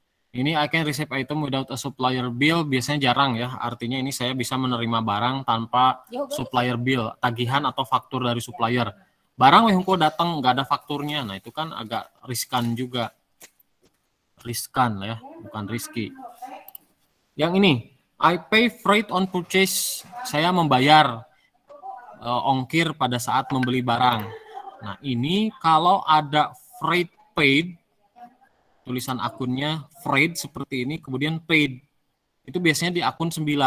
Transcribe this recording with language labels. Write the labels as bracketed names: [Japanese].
[Indonesian] Ini [English] I can receive item without a supplier bill. [Indonesian] Biasanya jarang ya. Artinya ini saya bisa menerima barang tanpa supplier bill, tagihan atau faktur dari supplier. Barang wehungko datang nggak ada fakturnya, nah itu kan agak riskan juga. Riskan ya, bukan risky. Yang ini, [English] I pay freight on purchase. [Indonesian] Saya membayar ongkir pada saat membeli barang. Nah ini kalau ada freight paid, tulisan akunnya freight seperti ini, kemudian paid. Itu biasanya di akun 9.